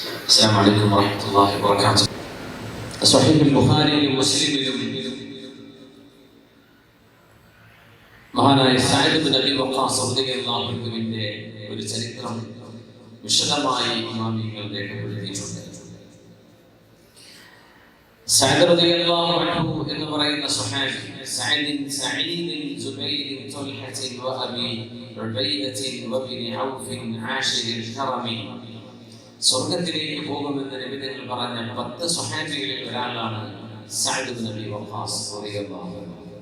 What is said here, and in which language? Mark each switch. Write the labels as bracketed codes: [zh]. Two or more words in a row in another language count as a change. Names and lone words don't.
[ar] السلام عليكم ورحمة الله وبركاته. [ml] صحيح البخاري ومسلم മഹാനായ സഅദ് ബിൻ അബി വഖാസ് [ar] رضي الله عنه [ml] ഒരു ചരിത്രം വിശദമായി ഇമാമികൾ രേഖപ്പെടുത്തിയിട്ടുണ്ട്. സഅദ് [ar] رضي الله عنه [ml] എന്ന് പറയുന്ന സ്വഹാബി സഈദ് സുബൈർ തുൽഹ വഅബി ഉബൈദ വബിൻ ഔഫ് ആശിർ കറമി സ്വർഗ്ഗത്തിലേക്ക് പോകുമെന്ന് നബി തങ്ങൾ പറഞ്ഞ 10 സ്വഹാബികളിൽ ഒരാളാണ് സഅദ് ബിൻ അബി വഖാസ് [ar] رضي الله عنه.